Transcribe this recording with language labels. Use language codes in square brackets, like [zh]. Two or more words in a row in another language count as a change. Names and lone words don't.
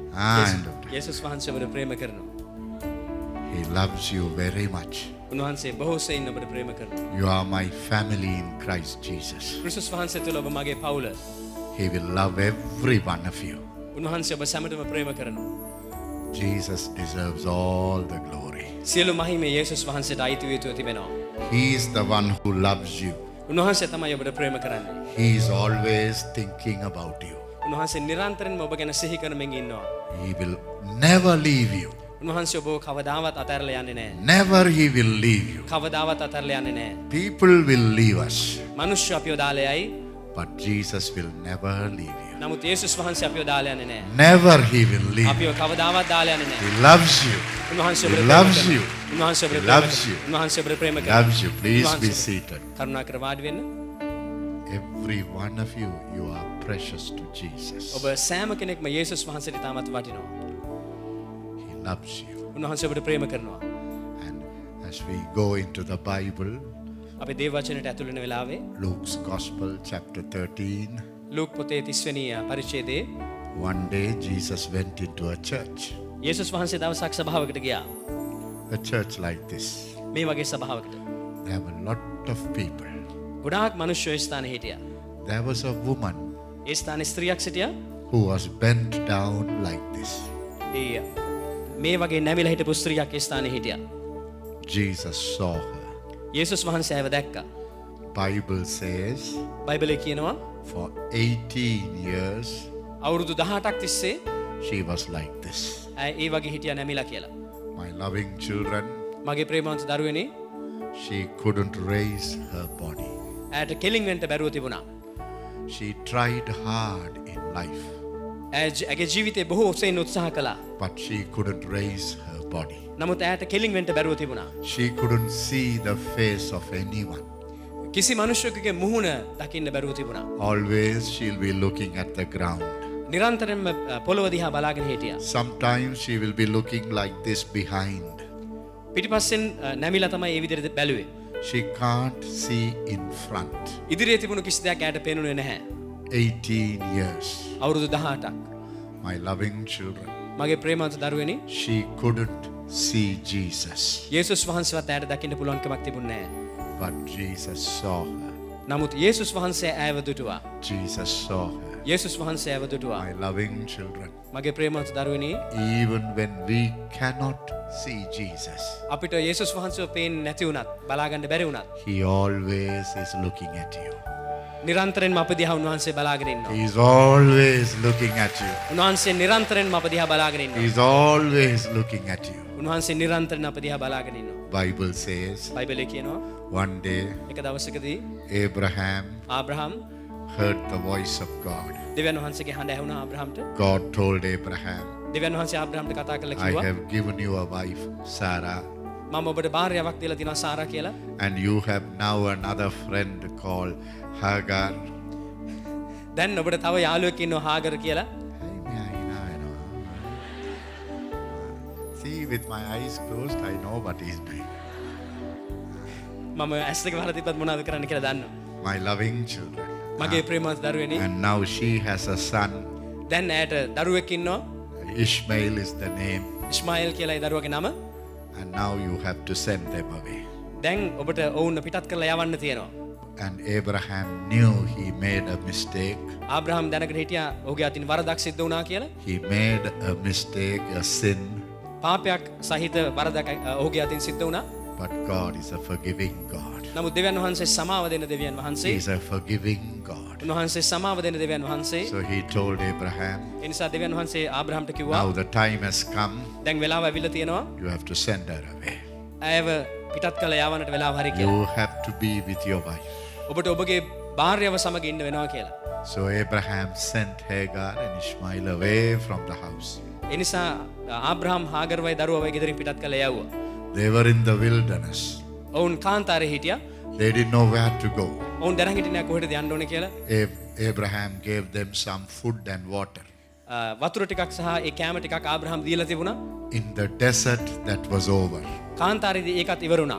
[si] යේසුස් වහන්සේ ඔබට ප්‍රේම කරනවා. [en] He loves you very much. [si] උන්වහන්සේ බොහෝ සෙයින් ඔබට ප්‍රේම කරනවා. [en] You are my family in Christ Jesus. [si] ක්‍රිස්තුස් වහන්සේ තුළ ඔබ මගේ පවුල. [en] He will love every one of you. [si] උන්වහන්සේ ඔබ සැමටම ප්‍රේම කරනවා. [en] Jesus deserves all the glory. [si] සියලු මහිමය යේසුස් වහන්සේට අයිති වී තිබෙනවා. [en] He is the one who loves you. [si] උන්වහන්සේ තමයි ඔබට ප්‍රේම කරන්නේ. [en] He is always thinking about you. [si] උන්වහන්සේ නිරන්තරයෙන්ම ඔබ ගැන සිහි කරමින් ඉන්නවා. [en] He will never leave you. [si] උන්වහන්සේ ඔබව කවදාවත් අතහැරලා යන්නේ නැහැ. [en] Never he will leave you. [si] කවදාවත් අතහැරලා යන්නේ නැහැ. [en] People will leave us, [si] මිනිස්සු අපිව දාලා යයි. [en] but Jesus will never leave you. [si] නමුත් යේසුස් වහන්සේ අපිව දාලා යන්නේ නැහැ. [en] Never he will leave you. [si] අපිව කවදාවත් දාලා යන්නේ නැහැ. [en] He loves you. [si] උන්වහන්සේ [en] He [si] ඔබට [en] loves you. [si] උන්වහන්සේ ඔබට [en] He loves you. [si] උන්වහන්සේ ඔබට ප්‍රේම [en] He [si] කරනවා. [en] loves you. Please be [si] උන්වහන්සේ- [en] seated. [si] කරුණාකර වාඩි වෙන්න. [en] Every one of you, you are precious to Jesus. [si] ඔබ සෑම කෙනෙක්ම යේසුස් වහන්සේට තාමත් වටිනවා. [en] He loves you. [si] උන්වහන්සේ ඔබට ප්‍රේම කරනවා. [en] And as we go into the Bible, [si] අපි දේව වචනයට ඇතුළු වෙන වෙලාවේ [en] Luke's Gospel, chapter 13, [si] ලූක් පොතේ 30 වෙනි පරිච්ඡේදයේ [en] one day Jesus went into a church. [si] යේසුස් වහන්සේ දවසක් සභාවකට ගියා. [en] A church like this. [si] මේ වගේ සභාවකට. [en] There were a lot of people. [si] ගොඩාක් මිනිස්සු ඒ ස්ථානයේ හිටියා. [en] There was a woman [si] ඒ ස්ථානයේ ස්ත්‍රියක් සිටියා. [en] who was bent down like this. [si] ඒ මේ වගේ නැමිලා හිටපු ස්ත්‍රියක් ඒ ස්ථානයේ හිටියා. [en] Jesus saw her. [si] යේසුස් වහන්සේ ඇව දැක්කා. [en] Bible says [si] බයිබලයේ කියනවා [en] for 18 years [si] අවුරුදු 18ක් තිස්සේ [en] she was like this. [si] ඇය ඒ වගේ හිටියා නැමිලා කියලා. [en] My loving children, [si] මගේ ප්‍රේමවන්ත දරුවනේ [en] she couldn't raise her body. [si] ඇයට කෙලින් වෙන්න බැරුව තිබුණා. [en] She tried hard in life, [si] ඇගේ ජීවිතේ බොහෝ සෙයින් උත්සාහ කළා. [en] but she couldn't raise her body. [si] නමුත් ඇයට කෙලින් වෙන්න බැරුව තිබුණා. [en] She couldn't see the face of anyone. [si] කිසි මිනිසෙකුගේ මුහුණ දකින්න බැරුව තිබුණා. [en] Always she'll be looking at the ground. [si] නිරන්තරයෙන්ම පොළොව දිහා බලාගෙන හිටියා. [en] Sometimes she will be looking like this behind. [si] පිටිපස්සෙන් නැමිලා තමයි ඒ විදිහට බැලුවේ. [en] She can't see in front. [si] ඉදිරියේ තිබුණු කිසි දෙයක් ඇයට පේනුනේ නැහැ. [en] 18 years. [si] අවුරුදු 18ක්. [en] My loving children, [si] මගේ ප්‍රේමවන්ත දරුවනේ [en] she couldn't see Jesus, [si] යේසුස් වහන්සේවත් ඇයට දකින්න පුළුවන් කමක් තිබුණේ නැහැ. [en] but Jesus saw her. [si] නමුත් යේසුස් වහන්සේ ඇයව දුටුවා. [en] Jesus saw her. [si] යේසුස් වහන්සේ ඇයව දුටුවා. [en] My loving children, [si] මගේ ප්‍රේමවන්ත දරුවනේ [en] even when we cannot see Jesus, [si] අපිට යේසුස් වහන්සේව පේන්නේ නැති වුණත් බලාගන්න බැරි වුණත් [en] he always is looking at you. [si] නිරන්තරයෙන්ම අප දිහා උන්වහන්සේ බලාගෙන ඉන්නවා. [en] He is always looking at you. [si] උන්වහන්සේ නිරන්තරයෙන්ම අප දිහා බලාගෙන [en] He [si] ඉන්නවා. [en] is always looking at you. [si] උන්වහන්සේ නිරන්තරයෙන් අප දිහා බලාගෙන ඉන්නවා. [en] Bible says [si] බයිබලයේ කියනවා [en] one day [si] එක දවසකදී [en] Abraham [si] ආබ්‍රහම් [en] heard the voice of God. [si] දෙවියන් වහන්සේගේ හඬ ඇහුණා ආබ්‍රහම්ට. [en] God told Abraham, [si] දෙවියන් වහන්සේ ආබ්‍රහම්ට කතා කරලා [en] I [si] කිව්වා [en] have given you a wife, Sarah, [si] මම ඔබට භාර්යාවක් දීලා තිනවා සාරා කියලා. [en] and you have now another friend called Hagar. [si] දැන් ඔබට තව යාළුවෙක් ඉන්නවා හාගර් කියලා. [en] See, with my eyes closed, I know what he's doing. [si] මම ඇස් දෙක වහලා තිබ්බත් මොනවද කරන්න කියලා දන්නවා. [en] My loving children. [si] මගේ ප්‍රේමවත් දරුවනේ [en] And now she has a son. [si] දැන් ඇයට දරුවෙක් ඉන්නවා. [en] Ishmael is the name. [si] ඉස්මායිල් කියලා ඒ දරුවගේ නම. [en] And now you have to send them away. [si] දැන් ඔබට ඔවුන් පිටත් කරලා යවන්න තියෙනවා. [en] And Abraham knew he made a mistake. [si] ආබ්‍රහම් දැනගෙන හිටියා ඔහුගේ අතින් වරදක් සිද්ධ වුණා කියලා. [en] He made a mistake, a sin. [si] පාපයක් සහිත වරදක් ඔහුගේ අතින් සිද්ධ වුණා. [en] But God is a forgiving God. [si] නමුත් දෙවියන් වහන්සේ සමාව දෙන දෙවියන් වහන්සේ. [en] He is a forgiving God. [si] උන්වහන්සේ සමාව දෙන දෙවියන් වහන්සේ. [en] So he told Abraham, [si] ඒ නිසා දෙවියන් වහන්සේ ආබ්‍රහම්ට කිව්වා [en] now the time has come. [si] දැන් වෙලාව ඇවිල්ලා තියෙනවා. [en] You have to send her away. [si] ඇයව පිටත් කළ යවන්නට වෙලාව හරි කියලා. [en] You have to be with your wife. [si] ඔබට ඔබගේ භාර්යාව සමග ඉන්න වෙනවා කියලා. [en] So Abraham sent Hagar and Ishmael away from the house. [si] ඒ නිසා ආබ්‍රහම් හාගර්වයි දරුවවයි ගෙදරින් පිටත් කළ යවුවා. [en] They were in the wilderness. [si] ඔවුන් කාන්තාරේ හිටියා. [en] They didn't know where to go. [si] ඔවුන් දැනන් හිටියේ නැහැ කොහෙටද යන්න ඕනේ කියලා. [en] Abraham gave them some food and water. [si] වතුර ටිකක් සහ ඒ කැම ටිකක් ආබ්‍රහම් දීලා තිබුණා. [en] In the desert that was over. [si] කාන්තාරේදී ඒකත් ඉවර වුණා.